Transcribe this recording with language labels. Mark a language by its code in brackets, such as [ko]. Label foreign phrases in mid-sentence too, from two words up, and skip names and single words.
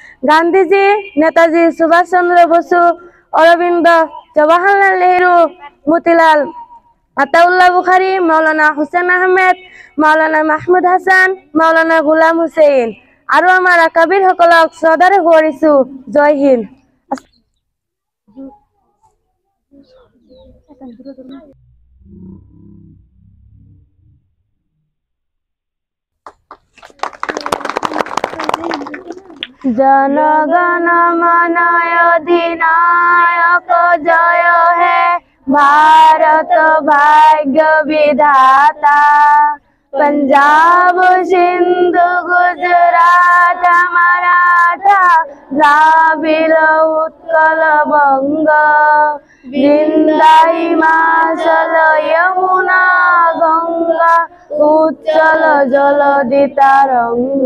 [as] গান্ধীজি, নেতাজি সুভাষ চন্দ্র বসু, অরবিন্দ, জওয়াহরলাল নেহরু, মতিলাল আতাউল্লাহ বুখারী, মাওলানা হুসেন আহমেদ, মাওলানা মাহমুদ হাসান, মাওলানা গোলাম হুছেইন আৰু আমাৰ আকাবিৰ সকলক শ্ৰদ্ধাৰে সোঁৱৰিছো। [hi] जय हिन्द। [bn] জনগণ মন অধিনায়ক জয় হে ভারত ভাগ্য বিধাতা। পঞ্জাব সিন্ধু গুজরাট মরাঠা দ্রাবিড় উৎকল বঙ্গ বিন্ধ্য হিমাচল যমুনা গঙ্গা উচ্ছল জলধি তরঙ্গ